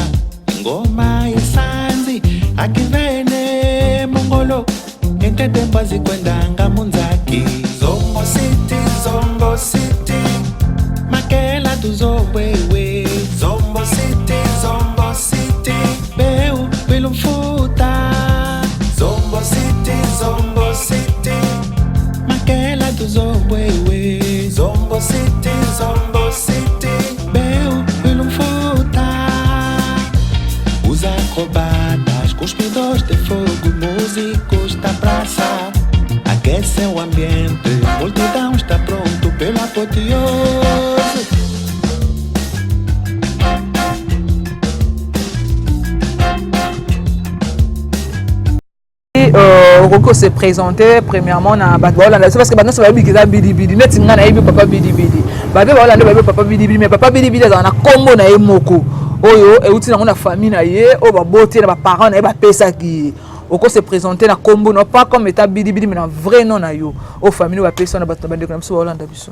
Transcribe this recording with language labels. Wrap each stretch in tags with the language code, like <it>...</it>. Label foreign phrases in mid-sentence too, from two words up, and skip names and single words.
<kg>ngoma yesanzi akivene mongolo entedemba zikwendanga munzaki zombo city makela tuzowewe zombo city peu bilumfuta zombo city makela tuzowewe zombo city peu bilumfuta</kg> <pt>os acrobatas cuspidores de fogo músicos da praça aquecem o ambiente multidão está pronto pela apoteose.</pt> <ln>Roko</ln> <fr>se présenter premièrement</fr> <ln>na Batba</ln> <fr>c'est parce que maintenant ça va</fr> <ln>bikiza bidi net nga na yebi papa bidi babe ba Hollande ba papa bidi mais papa bidi za na kombo na ye moko oyo euti na famille na ye o ba boté na ba parents na ye ba pesa ki oko</ln> <fr>se présenter</fr> <ln>na kombo</ln> <fr>non pas comme état</fr> <ln>bidi mais na</ln> <fr>vrai nom</fr> <ln>na yo o famille ba pesa na ba bande ko na biso Hollande biso</ln>